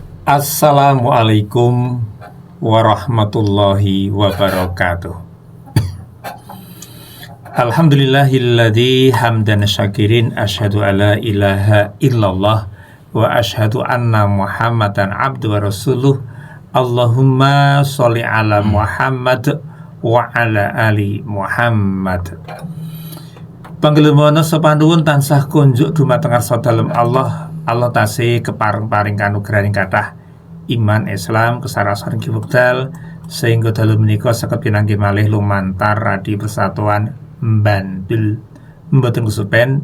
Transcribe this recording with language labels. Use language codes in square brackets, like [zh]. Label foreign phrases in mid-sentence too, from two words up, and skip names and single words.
[ar] السلام عليكم ورحمة الله وبركاته. الحمد لله الذي حمدا شاكرين أشهد أن لا إله إلا الله وأشهد أن محمدا عبد ورسوله. اللهم صل على محمد وعلى آل محمد. [jv] Panggelumono sapanduwun tansah kunjuk dumateng arsa dalem Allah tasih kepareng-paring kanugrahaning kathah iman Islam kesarasan wekdal sehingga dalu menika saged pinanggih malih lumantar radi persatuan Bandul mboten kesupen.